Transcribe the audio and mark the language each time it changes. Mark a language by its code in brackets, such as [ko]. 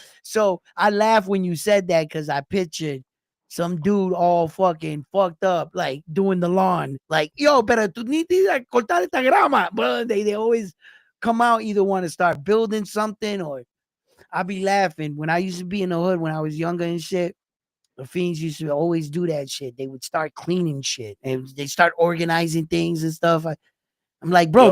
[en] So I laugh when you said that because I pictured some dude all fucking fucked up, like doing the lawn. [es] Like, yo, pero tú ni tienes que cortar esta grama. [en] But they always come out either want to start building something or I be laughing. When I used to be in the hood when I was younger and shit, the fiends used to always do that shit. They would start cleaning shit and they start organizing things and stuff. I'm like, bro, Yo,